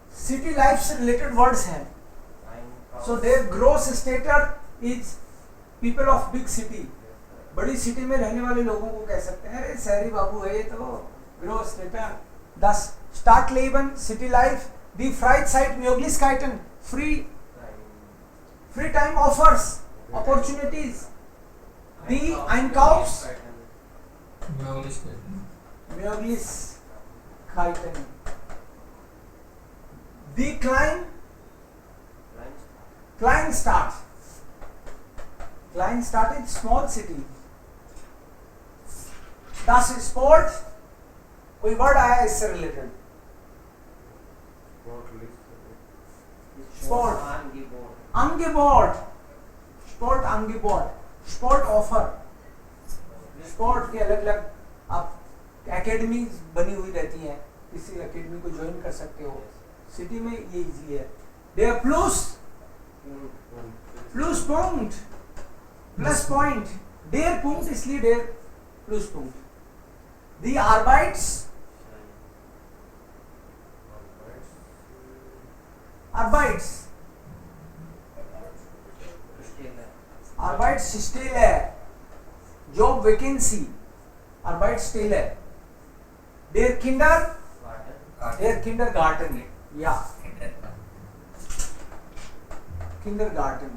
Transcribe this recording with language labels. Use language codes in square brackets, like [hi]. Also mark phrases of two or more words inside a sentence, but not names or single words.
[en] city life [hi] से [en] related words [hi] हैं. [en] सो [de] der Großstädter [en] is people of big city. [hi] बड़ी सिटी में रहने वाले लोगों को कह सकते हैं अरे शहरी बाबू है ये तो. [de] Großstädter. Das Stadtleben, [en] city life. [de] Die Freizeit, Möglichkeiten, [en] free time offers, opportunities. [de] Die Einkaufs, Möglichkeiten. Die Kleinstadt. [en] Kleinstadt is small city. [de] Das Sport, [hi] कोई वर्ड आया इससे रिलेटेड? [de] Sport Angebot. Sport Angebot. [en] sport offer. [hi] स्पोर्ट के अलग अलग आप एकेडमी बनी हुई रहती हैं, किसी एकेडमी को ज्वाइन कर सकते हो. सिटी में ये इजी है. [de] der Plus Punkt, Plus Punkt. der Punkt इसलिए der Plus Punkt. दी Arbeitsstelle, [en] job vacancy, [de] Arbeitsstelle. Der Kindergarten, ja, Kindergarten.